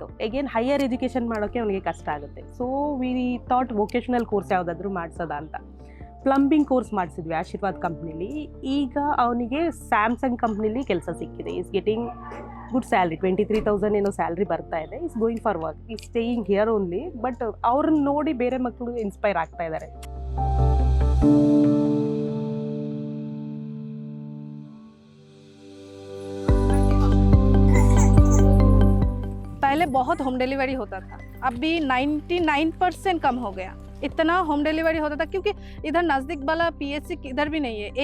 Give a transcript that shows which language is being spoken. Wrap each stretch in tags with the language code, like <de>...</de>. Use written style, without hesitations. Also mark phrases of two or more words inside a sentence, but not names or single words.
<en>again higher education</en> <kn>ಮಾಡೋಕ್ಕೆ ಅವನಿಗೆ ಕಷ್ಟ ಆಗುತ್ತೆ.</kn> <en>so we thought vocational course</en> <kn>ಯಾವುದಾದ್ರೂ ಮಾಡಿಸೋದ ಅಂತ</kn> <en>plumbing course</en> <kn>ಮಾಡಿಸಿದ್ವಿ ಆಶೀರ್ವಾದ್ ಕಂಪ್ನಿಲಿ. ಈಗ ಅವನಿಗೆ ಸ್ಯಾಮ್ಸಂಗ್ ಕಂಪ್ನಿಲಿ ಕೆಲಸ ಸಿಕ್ಕಿದೆ.</kn> <en>is getting good salary,</en> <kn>23,000 ಏನೋ ಸ್ಯಾಲ್ರಿ ಬರ್ತಾ ಇದೆ.</kn> <en>is going for work, is staying here only.</en> <kn>ಬಟ್ ಅವ್ರನ್ನ ನೋಡಿ ಬೇರೆ ಮಕ್ಕಳು ಇನ್ಸ್ಪೈರ್ ಆಗ್ತಾ ಇದ್ದಾರೆ.</kn> <hi>पहले बहुत</hi> <en>home delivery</en> <hi>होता था, अभी 99% कम हो गया. इतना</hi> <en>home delivery</en> <hi>होता था क्योंकि इधर नज़दीक वाला PHC इधर भी नहीं है.</hi>